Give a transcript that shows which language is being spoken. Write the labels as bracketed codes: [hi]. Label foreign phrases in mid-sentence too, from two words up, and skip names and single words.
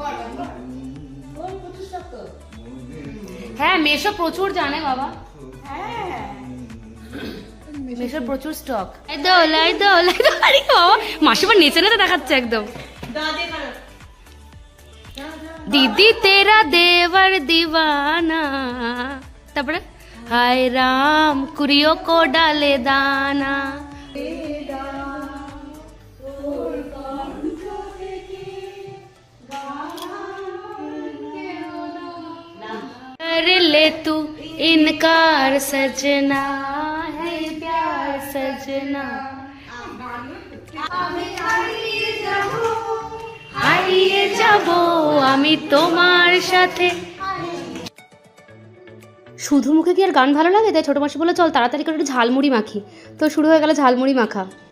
[bn] হ্যাঁ মেশো প্রচুর জানে বাবা, মেশোর প্রচুর স্টক। মাসিমা নেচে নেচে দেখাচ্ছে একদম। [hi] दीदी तेरा देवर दीवाना, তারপরে हाय राम कुड़ियों को डाले दाना। ले तू इनकार सजना है प्यार सजना, [bn] হারিয়ে যাব আমি তোমার সাথে। শুধু মুখে কি আর গান ভালো লাগে? তাই ছোটো মাসি বলে চল তাড়াতাড়ি করে একটু ঝালমুড়ি মাখি। তো শুরু হয়ে গেল ঝালমুড়ি মাখা।